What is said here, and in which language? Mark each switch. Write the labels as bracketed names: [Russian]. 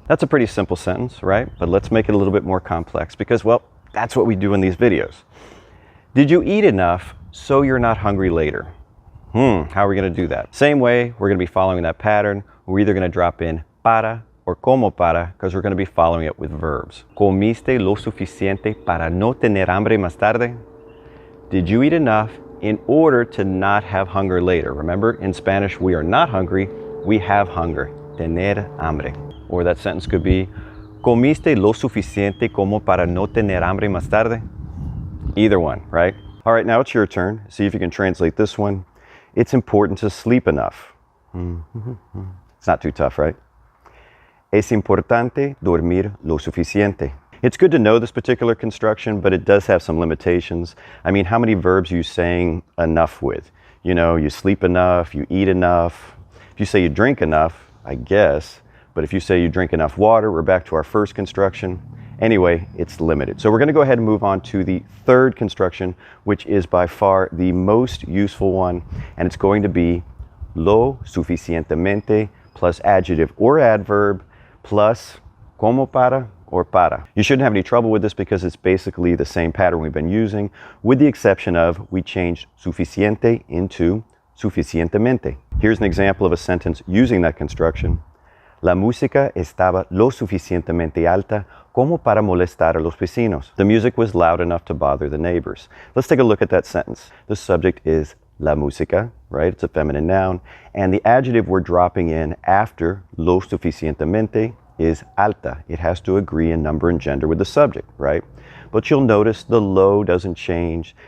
[English] That's a pretty simple sentence, right? But let's make it a little bit more complex because, well, that's what we do in these videos. Did you eat enough so you're not hungry later? How are we going to do that? Same way, we're going to be following that pattern. We're either going to drop in para or como para, because we're going to be following it with verbs. [Spanish] Comiste lo suficiente para no tener hambre más tarde? [English] Did you eat enough in order to not have hunger later? Remember, in Spanish, we are not hungry, we have hunger. [Spanish] Tener hambre. [English] Or that sentence could be, [Spanish] comiste lo suficiente como para no tener hambre más tarde? [English] Either one, right? All right, now it's your turn. See if you can translate this one. It's important to sleep enough. It's not too tough, right? [Spanish] Es importante dormir lo suficiente. [English] It's good to know this particular construction, but it does have some limitations. I mean, how many verbs are you saying enough with? You sleep enough, you eat enough. If you say you drink enough, I guess, but if you say you drink enough water, we're back to our first construction. Anyway, it's limited. So we're going to go ahead and move on to the third construction, which is by far the most useful one, and it's going to be lo suficientemente plus adjective or adverb plus como para or para. You shouldn't have any trouble with this because it's basically the same pattern we've been using, with the exception of we changed suficiente into suficientemente. Here's an example of a sentence using that construction. [Spanish] La música estaba lo suficientemente alta como para molestar a los vecinos. [English] The music was loud enough to bother the neighbors. Let's take a look at that sentence. The subject is la música, right? It's a feminine noun. And the adjective we're dropping in after lo suficientemente is alta. It has to agree in number and gender with the subject, right? But you'll notice the lo doesn't change.